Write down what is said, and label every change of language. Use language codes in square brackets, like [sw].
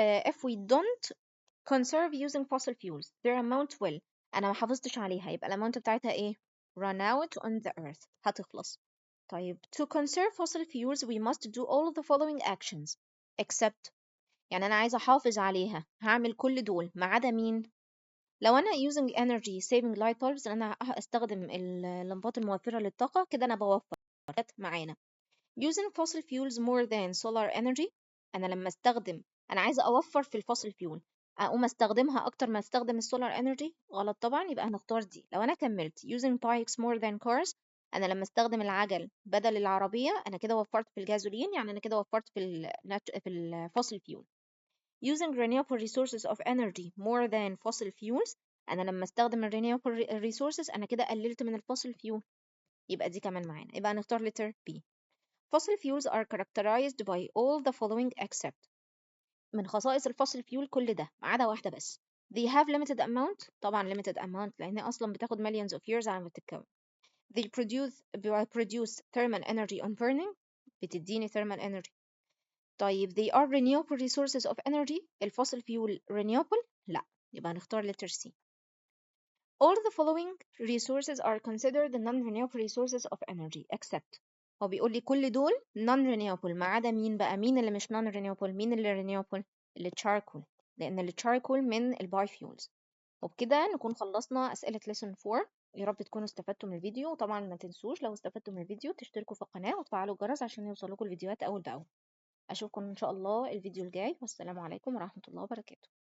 [en] If we don't conserve using fossil fuels, their amount will، [ar] أنا ما حافظتش عليها، يبقى الأماونت بتاعتها إيه؟ [en] run out on the earth، هتخلص. [ar] طيب [en] to conserve fossil fuels we must do all of the following actions except، [ar] يعني أنا عايزة أحافظ عليها هعمل كل دول ما عدا مين؟ لو أنا [en] using energy saving light bulbs، [ar] أنا أستخدم اللمبات الموفرة للطاقة، كده أنا بوفر معانا. [en] using fossil fuels more than solar energy، [ar] أنا لما أستخدم، أنا عايزة أوفر في الفossil fuel، أقوم أستخدمها أكتر ما أستخدم السولار energy، غلط طبعا، يبقى هنختار دي. لو أنا كملت [en] using bikes more than cars، [ar] أنا لما أستخدم العجل بدل العربية، أنا كده وفرت في الجازولين، يعني أنا كده وفرت في الفossil fuel. [en] using renewable resources of energy more than fossil fuels، [ar] أنا لما أستخدم renewable resources أنا كده قللت من الفossil fuel، يبقى دي كمان معانا، يبقى هنختار letter B. [en] Fossil fuels are characterized by all the following except، [ar] من خصائص الفossil fuel كل ده ما عدا واحدة بس. [en] They have limited amount، طبعا limited amount [ar] لأن أصلا بتاخد [en] millions of years [ar] على ما تتكون. [en] They produce thermal energy on burning، بتديني thermal energy. طيب they are renewable resources of energy، الفossil fuel renewable؟ لا، [ar] يبقى هنختار [en] letter C. All the following resources are considered the non-renewable resources of energy except، [ar] هو بيقول لي كل دول non-renewable ما عدا مين بقى؟ مين اللي مش non-renewable؟ مين اللي renewable؟ اللي charcoal، لأن اللي charcoal من الباي فيولز. وبكده نكون خلصنا أسئلة lesson 4. يا رب تكونوا استفدتوا من الفيديو، وطبعا ما تنسوش لو استفدتوا من الفيديو تشتركوا في القناة وتفعلوا الجرس عشان يوصلكوا الفيديوهات أول بأول. أشوفكم إن شاء الله الفيديو الجاي، والسلام عليكم ورحمة الله وبركاته.